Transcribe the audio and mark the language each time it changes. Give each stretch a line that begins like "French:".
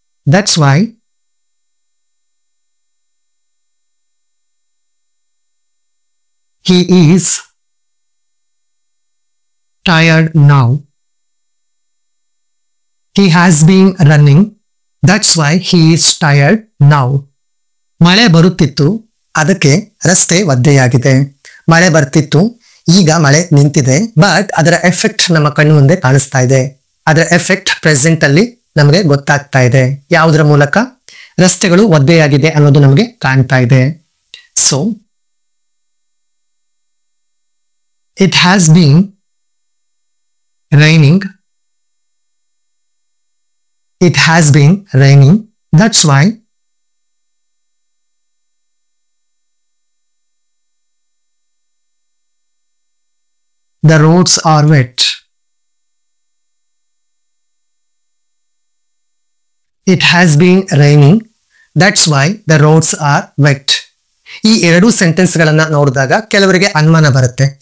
English: That's why he is tired now. He has been running. That's why he is tired now.
Kannada: ಮಳೆ ಬರುತ್ತಿತ್ತು, ಅದಕ್ಕೆ ರಸ್ತೆ ಒದ್ದೆಯಾಗಿದೆ. ಮಳೆ ಬರ್ತಿತ್ತು, ಈಗ ಮಳೆ ನಿಂತಿದೆ, ಬಟ್ ಅದರ ಎಫೆಕ್ಟ್ ನಮ್ಮ ಕಣ್ಣು ಮುಂದೆ ಕಾಣಿಸ್ತಾ ಇದೆ. ಅದರ ಎಫೆಕ್ಟ್ ಪ್ರೆಸೆಂಟ್ ಅಲ್ಲಿ ನಮಗೆ ಗೊತ್ತಾಗ್ತಾ ಇದೆ. ಯಾವುದರ ಮೂಲಕ? ರಸ್ತೆಗಳು ಒದ್ದೆಯಾಗಿದೆ ಅನ್ನೋದು ನಮಗೆ ಕಾಣ್ತಾ ಇದೆ.
English: So it has been raining. It has been raining. That's why the roads are wet. It has been raining. That's why the roads are wet.
Kannada: ಈ ಎರಡು ಸೆಂಟೆನ್ಸ್ ಗಳನ್ನ ನೋಡಿದಾಗ ಕೆಲವರಿಗೆ ಅನುಮಾನ ಬರುತ್ತೆ.